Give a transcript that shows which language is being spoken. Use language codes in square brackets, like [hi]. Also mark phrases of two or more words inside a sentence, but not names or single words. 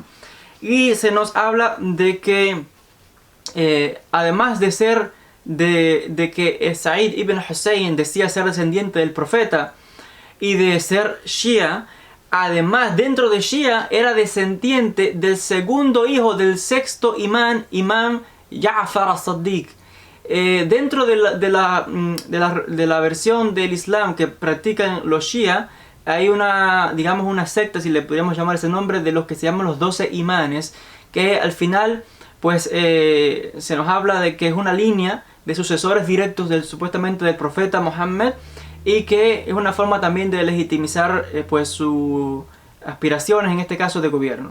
[es] Y se nos habla de que además de ser de que Said ibn Hussein decía ser descendiente del profeta y de ser Shia, además dentro de Shia era descendiente del segundo hijo del sexto imán Ja'far as-Saddiq. Dentro de la versión del Islam que practican los Shia, hay una secta, si le podríamos llamar ese nombre, de los que se llaman los 12 imanes, que al final pues se nos habla de que es una línea de sucesores directos supuestamente del profeta Muhammad, y que es una forma también de legitimizar pues sus aspiraciones, en este caso de gobierno.